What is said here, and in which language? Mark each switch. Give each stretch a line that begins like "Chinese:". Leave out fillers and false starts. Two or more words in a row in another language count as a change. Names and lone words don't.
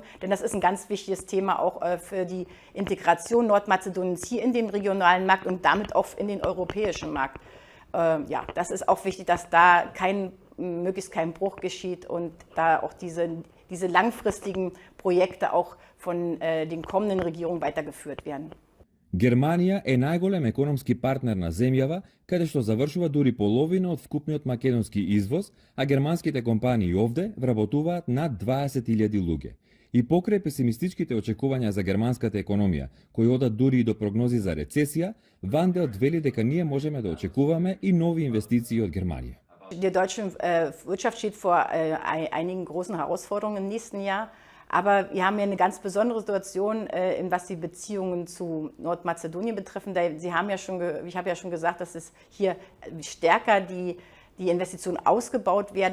German: Denn das ist ein ganz wichtiges Thema auch für die Integration Nordmazedoniens hier in den regionalen Markt und damit auch in den europäischen Markt. Ja, das ist auch wichtig, dass da möglichst kein Bruch geschieht und da auch diese langfristigen Projekte auch von den kommenden Regierungen weitergeführt werden.
Macedonian: Германија е најголем економски партнер на земјава, каде што завршува дури половина од вкупниот македонски извоз, а германските компании овде вработуваат над 20.000 луѓе. И покрај песимистичките очекувања за германската економија, кои одат дури и до прогнози за рецесија, Ванделт вели дека ние можеме да очекуваме и нови инвестиции од Германија.
German: Die deutsche Wirtschaft steht vor einigen großen Herausforderungen im nächsten Jahr. Aber wir haben hier eine ganz besondere Situation, was die Beziehungen zu Nordmazedonien betreffen. Ich habe ja schon gesagt, dass es hier stärker die die Investitionen ausgebaut werden.